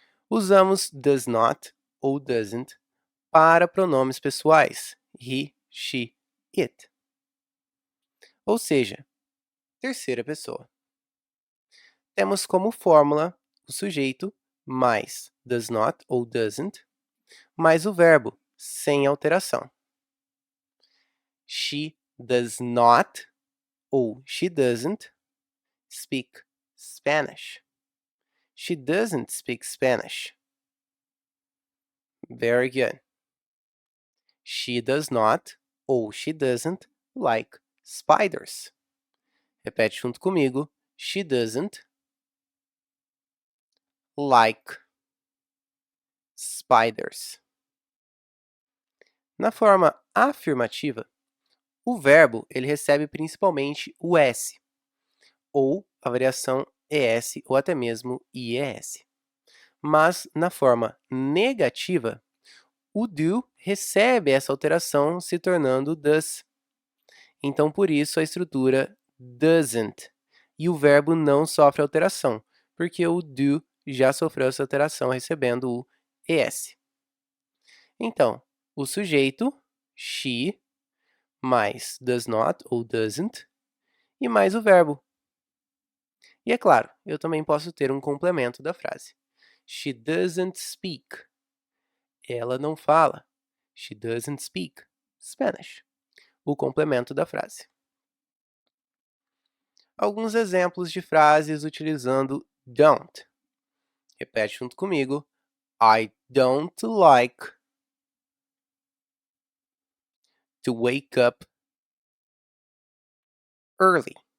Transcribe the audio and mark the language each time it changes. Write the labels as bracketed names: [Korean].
[Portuguese] Usamos does not ou doesn't para pronomes pessoais, he, she, it. Ou seja, terceira pessoa. Temos como fórmula o sujeito mais does not ou doesn't, mais o verbo, sem alteração. [English] She does not ou she doesn't speak Spanish. She doesn't speak Spanish. Very good. She does not ou she doesn't like spiders. [Portuguese] Repete junto comigo. [English] She doesn't like spiders. [Portuguese] Na forma afirmativa, o verbo ele recebe principalmente o S, ou a variação ES ou até mesmo IES. Mas na forma negativa, o do recebe essa alteração se tornando does. Então, por isso, a estrutura doesn't. E o verbo não sofre alteração, porque o do já sofreu essa alteração recebendo o ES. Então, o sujeito, she, mais does not ou doesn't, e mais o verbo. E é claro, eu também posso ter um complemento da frase. [English] She doesn't speak. [Portuguese] Ela não fala. [English] She doesn't speak Spanish. [Portuguese] O complemento da frase. Alguns exemplos de frases utilizando don't. Repete junto comigo. [English] I don't like to wake up early.